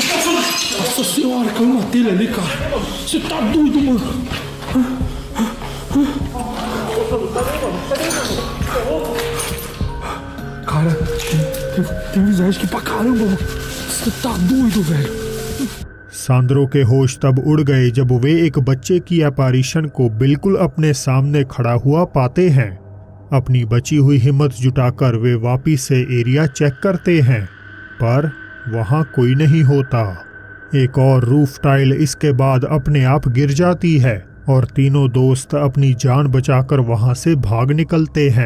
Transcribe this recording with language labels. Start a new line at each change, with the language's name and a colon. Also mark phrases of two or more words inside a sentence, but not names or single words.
Portuguese: Nossa senhora, caiu uma telha ali, cara. Você tá doido, mano. Cara, tem visagem aqui pra caramba, mano. Você tá doido, velho.
Hindi: सांद्रो के होश तब उड़ गए जब वे एक बच्चे की अपैरिशन को बिल्कुल अपने सामने खड़ा हुआ पाते हैं। अपनी बची हुई हिम्मत जुटाकर वे वापस से एरिया चेक करते हैं, पर वहां कोई नहीं होता। एक और रूफ टाइल इसके बाद अपने आप गिर जाती है और तीनों दोस्त अपनी जान बचाकर वहां से भाग निकलते हैं।